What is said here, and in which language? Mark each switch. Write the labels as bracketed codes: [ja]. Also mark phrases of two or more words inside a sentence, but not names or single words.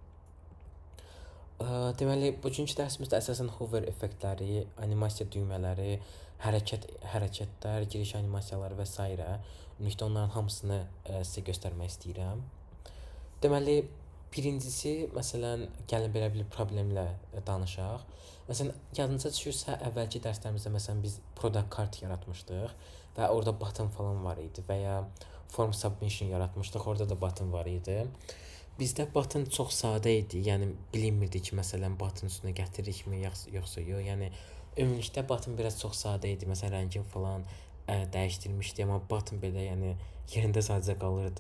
[az] Deməli, bugünkü dərsimizdə əsasən hover effektləri, animasiya düymələri, hərəkətlər, giriş animasiyaları və s. Ümumilikdə onların hamısını sizə göstərmək istəyirəm. Deməli, birincisi, məsələn, gəlin belə bir problemlə danışaq. Məsələn, yadınıza düşürsə, əvvəlki dərslərimizdə məsələn biz [en] product card [az] yaratmışdıq və orada button falan var idi və ya [en] form submission [az] yaratmışdıq, orada da button var idi. Bizdə button çox sadə idi, yəni bilinmirdi ki, məsələn, button üstünə gətirikmi, yoxsa yox. Yəni ümumilikdə button biraz çox sadə idi. Məsələn, rəngin falan dəyişdirmişdi, amma button belə, yəni yerində sadəcə qalırdı.